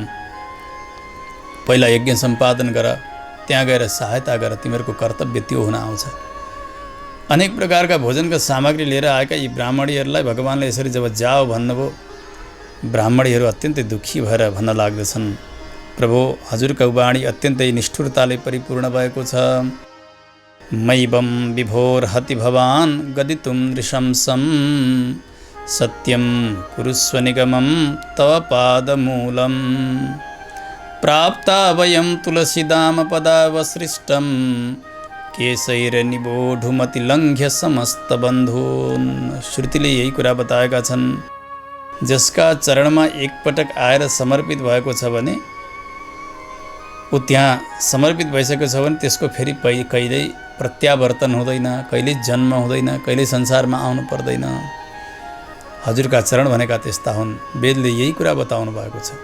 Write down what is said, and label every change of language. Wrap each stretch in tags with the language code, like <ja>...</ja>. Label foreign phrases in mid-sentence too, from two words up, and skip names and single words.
<ne>पहिला यज्ञ सम्पादन गर, त्यहाँ गएर सहायता गर, तिमीहरूको कर्तव्य त्यो हुन आउँछ। अनेक प्रकारका भोजनका सामग्री लिएर आएका यी ब्राह्मणीहरूलाई भगवान्ले यसरी जब जाओ भन्नुभयो, ब्राह्मणीहरू अत्यन्तै दुःखी भएर भन्न लाग्दछन्, प्रभु हजुरको वाणी अत्यन्तै निष्ठुरताले परिपूर्ण भएको छ।</ne> <sa>मैवं विभोर्हति भवान् गदितुं नृशंसं, सत्यं कुरुस्व निगमं तव पादमूलं। प्राप्ता वयं तुलसीदामपदावसृष्टं, केशैर्निबोढुमतिलङ्घ्य समस्तबन्धून्।</sa> <ne>श्रुतिले यही कुरा बताएका छन्। जसका चरणमा एकपटक आएर समर्पित भएको छ भने, ऊ त्यहाँ समर्पित भइसकेको छ भने त्यसको फेरि कहिल्यै प्रत्यावर्तन हुँदैन, कहिल्यै जन्म हुँदैन, कहिल्यै संसारमा आउनु पर्दैन। हजुरका चरण भनेका त्यस्ता हुन्। वेदले यही कुरा बताउनु भएको छ।</ne>